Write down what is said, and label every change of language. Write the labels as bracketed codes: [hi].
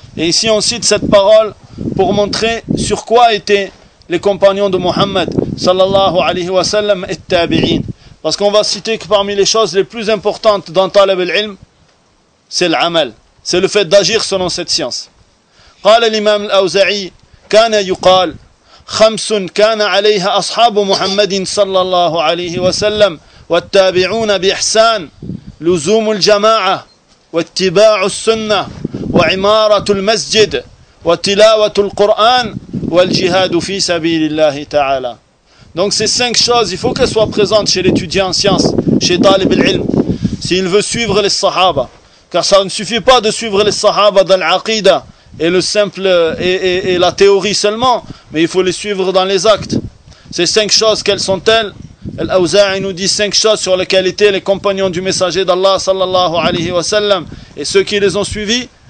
[fr] Et ici on cite cette parole pour montrer sur quoi étaient les compagnons de Muhammad sallallahu alayhi wa sallam et tabi'in. Parce qu'on va citer que parmi les choses les plus importantes dans Talab al-Ilm, c'est l'amal, c'est le fait d'agir selon cette science. [ar] قال الإمام الأوزعي كان يقال خمس كان عليها أصحاب محمد صلى الله عليه وسلم والتابعون بإحسان لزوم الجماعة واتباع السنة وعمارة المسجد وتلاوة القرآن والجهاد في سبيل الله تعالى. [fr] Donc ces cinq choses, il faut qu'elles soient présentes chez l'étudiant en science, chez Talib al-Ilm, s'il veut suivre les Sahaba. Car ça ne suffit pas de suivre les Sahaba dans l'aqida et le simple et la théorie seulement, mais il faut les suivre dans les actes. Ces cinq choses, quelles sont-elles? Al-Awza'i nous dit cinq choses sur lesquelles étaient les compagnons du messager d'Allah sallallahu alayhi wa sallam et ceux qui les ont suivis.